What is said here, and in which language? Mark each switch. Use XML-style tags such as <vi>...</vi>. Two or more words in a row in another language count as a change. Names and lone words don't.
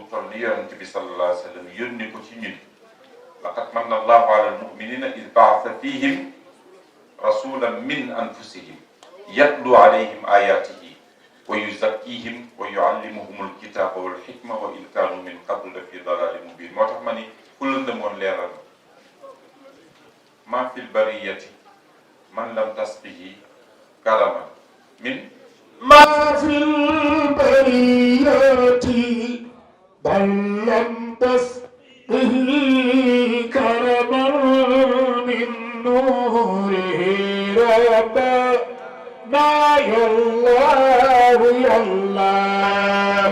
<wo>toll ni yonent bi</wo> <ar>صلى الله عليه وسلم</ar> <wo>yónni ko ci ñun</wo> <ar>لقد من الله على المؤمنين إذ بعث فيهم رسولا من أنفسهم يتلو عليهم آياته ويزكيهم ويعلمهم الكتاب والحكمة وإن كانوا من قبل لفي ضلال مبين</ar> <wo>moo tax ma ni ku lëndëmoon leeral</wo> <ar>ما في البرية من لم تسقه كرما من ما في البرية بل لم تسقه كرما من نوره ربنا يا الله يا الله</ar>